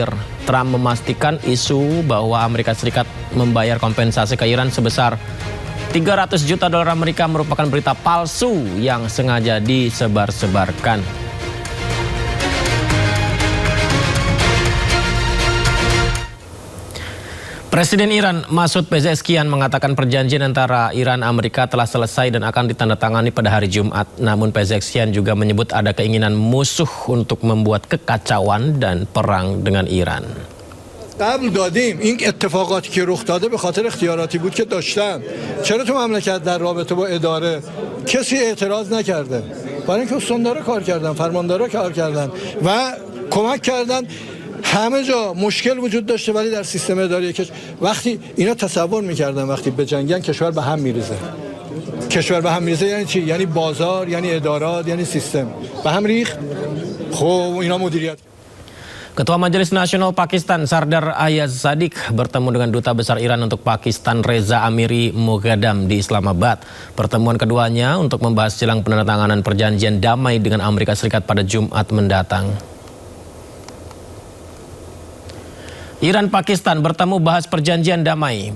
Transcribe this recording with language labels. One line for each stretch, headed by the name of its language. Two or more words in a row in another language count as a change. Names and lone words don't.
Indonesian: Trump memastikan isu bahwa Amerika Serikat membayar kompensasi ke Iran sebesar $300 juta Amerika merupakan berita palsu yang sengaja disebar-sebarkan. Presiden Iran Masoud Pezeshkian mengatakan perjanjian antara Iran dan Amerika telah selesai dan akan ditandatangani pada hari Jumat. Namun Pezeshkian juga menyebut ada keinginan musuh untuk membuat kekacauan dan perang dengan Iran.
Persian: قبل دادیم این اتفاقاتی که رخ داده به خاطر اختیاراتی بود که داشتن. چرا تو مملکت در رابطه با اداره کسی اعتراض نکرده؟ برای اینکه استاندارا کار کردن، فرماندارا کار کردن و کمک کردن. همه جا مشکل وجود داشته ولی در سیستم اداری وقتی اینا تصور میکردن وقتی به جنگن کشور به هم میریزه. کشور به هم میریزه یعنی چی؟ یعنی بازار، یعنی ادارات، یعنی سیستم. به هم ریخت. خب اینا مدیریت.
Indonesian: Ketua Majelis Nasional Pakistan Sardar Ayaz Sadiq bertemu dengan Duta Besar Iran untuk Pakistan Reza Amiri Moghadam di Islamabad. Pertemuan keduanya untuk membahas jelang penandatanganan perjanjian damai dengan Amerika Serikat pada Jumat mendatang. Iran-Pakistan bertemu bahas perjanjian damai.